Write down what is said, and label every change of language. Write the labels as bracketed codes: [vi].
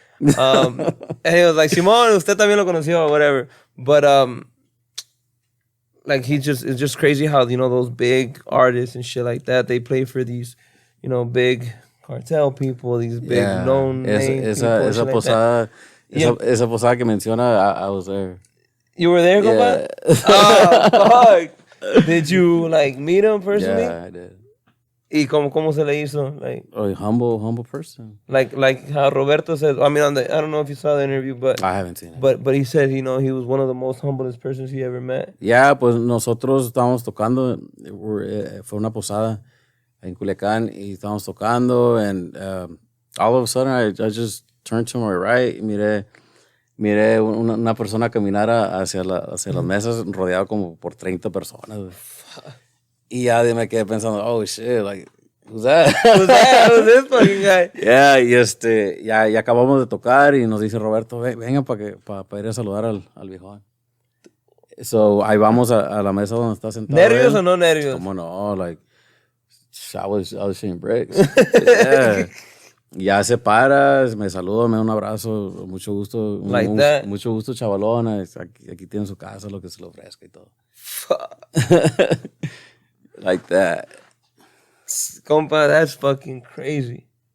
[en] And he was like, Simón, [es] usted también lo conoció [en] or whatever. But like it's just crazy how, those big artists and shit like that, they play for these, big cartel people, these big known names. [es] Esa posada, esa posada que menciona, [en] I was there. You were there, compa? Oh, fuck. Did you meet him personally? Yeah, I did. [es] ¿Y cómo se le hizo? [en] A humble person. Like how Roberto said. I mean, I don't know if you saw the interview, but I haven't seen it. But he said, he was one of the most humblest persons he ever met. [es] Yeah, pues nosotros estábamos tocando. Fue una posada en Culiacán y estábamos tocando, [en] and all of a sudden I just turned to my right [es] y miré una persona caminar hacia las mesas rodeado como por 30 personas. Y ya me quedé pensando, [en] oh shit, like, who's that? Who's this fucking guy? [es] Yeah, y ya acabamos de tocar y nos dice Roberto, venga para ir a saludar al viejón. So, ahí vamos a la mesa donde está sentado. ¿Nervios o no nervios? Como no, [en] like, I was shooting bricks. Yeah. [es] Ya se para, me saluda, me da un abrazo, mucho gusto. [en] Like that? [es] Mucho gusto, chavalona. Aquí tiene su casa, lo que se le ofrezca y todo. [en] Like that. Compa, that's fucking crazy.